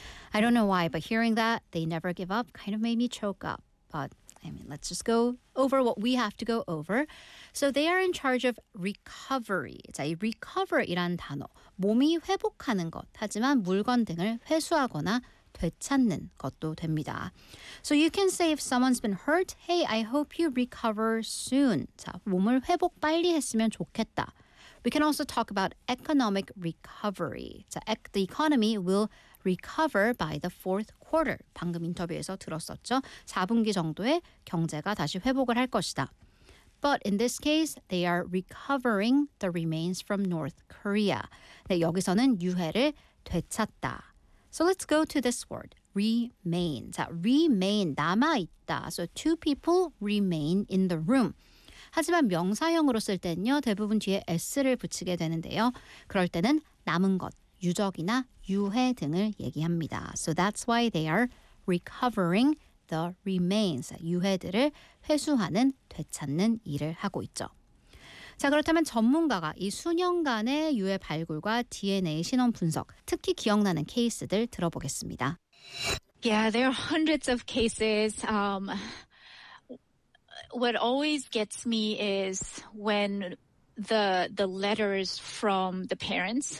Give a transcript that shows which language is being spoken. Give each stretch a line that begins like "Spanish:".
English: I don't know why, but hearing that they never give up kind of made me choke up. But I mean, let's just go over what we have to go over. So they are in charge of recovery.
Korean: 자, 이 recover이란 단어, 몸이 회복하는 것, 하지만 물건 등을 회수하거나 되찾는 것도 됩니다.
English: So you can say if someone's been hurt, hey, I hope you recover soon.
Korean: 자, 몸을 회복 빨리 했으면 좋겠다.
English: We can also talk about economic recovery. 자, the economy will recover by the fourth quarter.
Korean: 방금 인터뷰에서 들었었죠. 4분기 정도에 경제가 다시 회복을 할 것이다.
English: But in this case, they are recovering the remains from North Korea.
Korean: 네, 여기서는 유해를 되찾다.
English: So let's go to this word, remain. 자, remain,
Korean: 남아있다.
English: So two people remain in the room.
Korean: 하지만 명사형으로 쓸 때는요, 대부분 뒤에 S를 붙이게 되는데요. 그럴 때는 남은 것, 유적이나 유해 등을 얘기합니다.
English: So that's why they are recovering the remains.
Korean: 유해들을 회수하는, 되찾는 일을 하고 있죠. 자, 그렇다면 전문가가 이 수년간의 유해 발굴과 DNA 신원 분석, 특히 기억나는 케이스들 들어보겠습니다.
English: Yeah, there are hundreds of cases. What always gets me is when the letters from the parents,